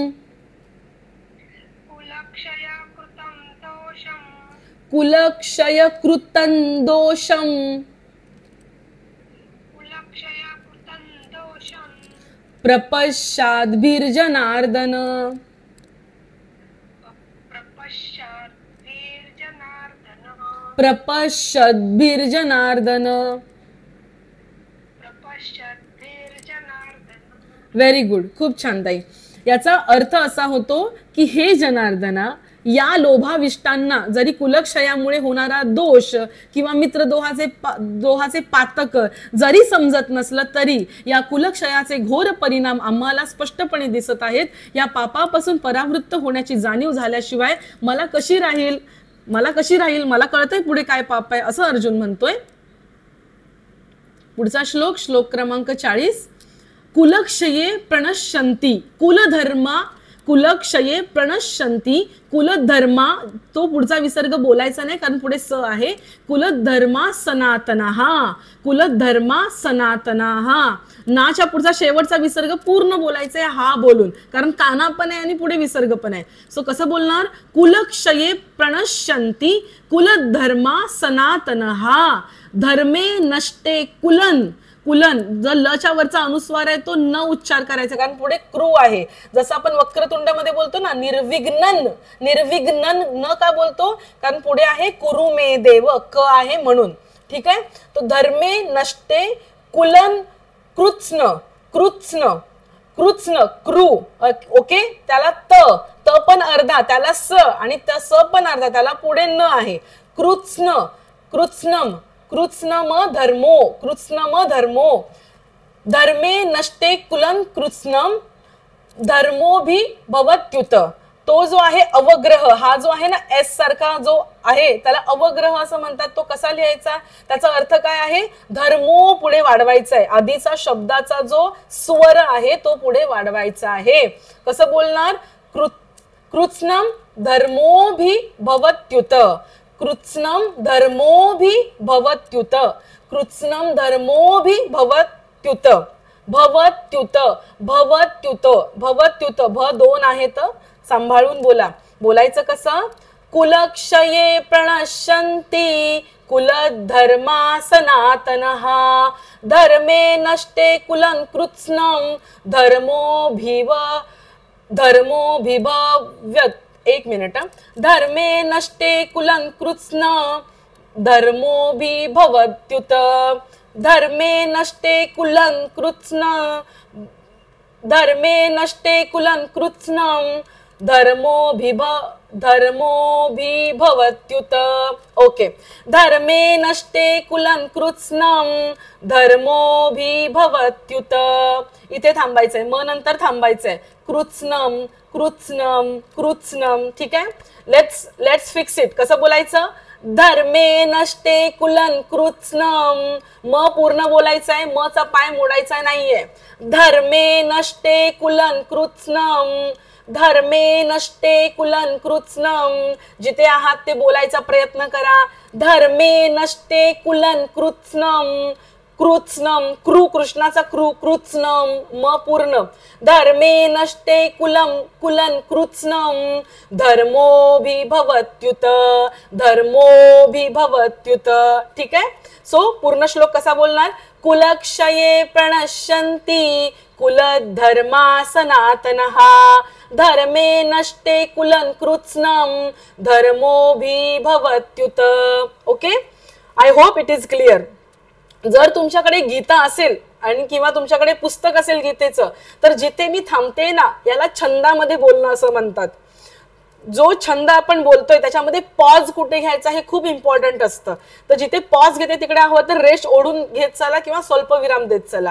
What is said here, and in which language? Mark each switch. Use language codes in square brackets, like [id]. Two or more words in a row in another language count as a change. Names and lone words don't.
[sa] कुलक्षय कृतं दोषम् प्रपश्चाद्भिर्जनार्दन प्रपश्चाद्भिर्जनार्दन. [en] very good. [mr] खूप छान ताई. याचा अर्थ असा होतो की हे जनार्दना, या लोभाविष्टांना जरी कुलक्षयामुळे होणारा दोष किंवा मित्रदोहाचे पातक जरी समजत नसलं तरी या कुलक्षयाचे घोर परिणाम आम्हाला स्पष्टपणे दिसत आहेत. या पापापासून परावृत्त होण्याची जाणीव झाल्याशिवाय मला कशी राहील, मला कळतंय पुढे काय पाप आहे, असं अर्जुन म्हणतोय. पुढचा श्लोक, श्लोक क्रमांक 40. [sa] कुलक्षये प्रणश्यन्ति कुलधर्मा, कुलक्षये प्रणश्यन्ति कुलधर्मा. [mr] तो पुढचा विसर्ग बोलायचा नाही कारण पुढे स आहे. [sa] कुलधर्मा सनातनः, कुलधर्मा सनातनः. [mr] नाच्या पुढचा शेवटचा विसर्ग पूर्ण बोलायचा आहे हा बोलून, कारण काना पण आहे आणि पुढे विसर्ग पण आहे. सो कसं बोलणार? [sa] कुलक्षये प्रणश्यन्ति कुलधर्मा सनातनः धर्मे नष्टे कुलन. [mr] कुलन जर लच्या वरचा अनुस्वार आहे तो न उच्चार करायचा, कारण पुढे क्रू आहे. जसं आपण वक्रतुंडामध्ये बोलतो ना [sa] निर्विघ्नन, निर्विघ्नन [mr] न का बोलतो? कारण पुढे आहे [sa] कुरु मे देव, [mr] क आहे म्हणून. ठीक आहे. [sa] तो धर्मे नष्टे कुलन कृत्स्न, कृत्स्न, कृत्स्न क्रू. ओके. [mr] त्याला त पण अर्धा, त्याला स आणि त्या स पण अर्धा, त्याला पुढे न आहे. [sa] कृत्स्न, कृत्स्नम, कृत्स्नम धर्मो, कृत्स्नम धर्मो. धर्मे नष्टे कुलं कृत्स्नम धर्मो भी भवत्युत. [mr] तो जो आहे अवग्रह, हा जो आहे ना एस सारखा जो आहे त्याला अवग्रह असं म्हणतात. तो कसा लिहायचा? त्याचा अर्थ काय आहे? धर्मो पुढे वाढवायचा आहे. आधीचा शब्दाचा जो स्वर आहे तो पुढे वाढवायचा आहे. कसं बोलणार? [sa] कृत्स्नम धर्मो भी भवत्युत, कृत्स्नम धर्मो भी भवत्युत, कृत्स्नम धर्मो भी भवत्युत, भवत्युत, भवत्युत, भवत्युत. [mr] भ दोन आहेत, सांभाळून बोला. बोलायचं कसं? [sa] कुलक्षये प्रणश्यन्ति कुलधर्मा सनातनः धर्मे नष्टे कुलं कृत्स्नं धर्मो भिभव्यत्. [mr] एक मिनिट. [sa] धर्मे नष्टे कुलं कृत्स्न धर्मो भवत्युत, धर्मे नष्टे कुलं कृत्स्न, धर्मे नष्टे कुलं कृत्स्नं धर्मो भवत्युत. [mr] ओके. [sa] धर्मे नष्टे कुलं कृत्स्नं धर्मो भवत्युत. [mr] इथे थांबायचंय, म नंतर थांबायचंय. [sa] कृत्स्नम, कृत्स्नम, कृत्स्नम. [mr] ठीक आहे. [en] let's fix it. [mr] कसं बोलायचं? [sa] धर्मे नष्टे कुलं कृत्स्नम. [mr] म पूर्ण बोलायचं आहे, म चा पाय मोडायचा नाहीये. [sa] धर्मे नष्टे कुलं कृत्स्नम, धर्मे नष्टे कुलं कृत्स्नम. [mr] जिथे आहात ते बोलायचा प्रयत्न करा. [sa] धर्मे नष्टे कुलं कृत्स्नम, कृत्स्नम, क्रू [mr] कृष्णाचा क्रू, [sa] कृत्स्नम म पूर्ण. धर्मे नष्टे कुलं कृत्स्नम धर्मो भवत्युत, धर्मो भवत्युत. [mr] ठीक आहे. सो पूर्ण श्लोक कसा बोलणार? [sa] कुलक्षये प्रणश्यन्ति कुलधर्मा सनातनः धर्मे नष्टे कुलं कृत्स्नं धर्मो भवत्युत. [en] OK. I hope it is clear. [mr] जर तुमच्याकडे गीता असेल आणि किंवा तुमच्याकडे पुस्तक असेल गीतेचं, तर जिथे मी थांबते ना, याला छंदामध्ये बोलणं असं म्हणतात. जो छंद आपण बोलतोय त्याच्यामध्ये पॉज कुठे घ्यायचा हे खूप इम्पॉर्टंट असतं. तर जिथे पॉज घेते तिकडे हवं तर रेष ओढून घेत चला किंवा स्वल्पविराम देत चला.